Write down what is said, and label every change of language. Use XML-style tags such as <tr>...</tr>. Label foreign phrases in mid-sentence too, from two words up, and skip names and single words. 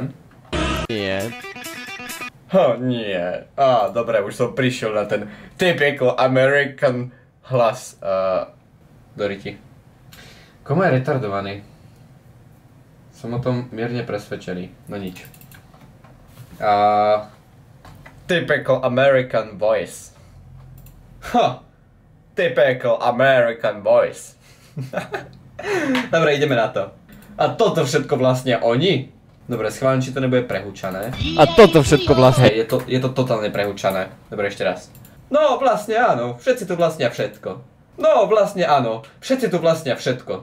<sk>Nie. Nie. Dobre, už som prišiel na ten</sk> <en>typical American</en> <sk>hlas. Doriti. Komu je retardovaný? Som o tom mierne presvedčený. No nič.</sk> <en>Typical American voice. Typical American voice.</en> <sk>Dobre, ideme na to. A toto všetko vlastne oni? Dobre, schválne, či to nebude prehúčané. A toto všetko vlastne... Hej, je to totálne prehúčané. Dobre, ešte raz. No, vlastne áno, všetci tu vlastnia všetko. No, vlastne áno, všetci tu vlastnia všetko.</sk>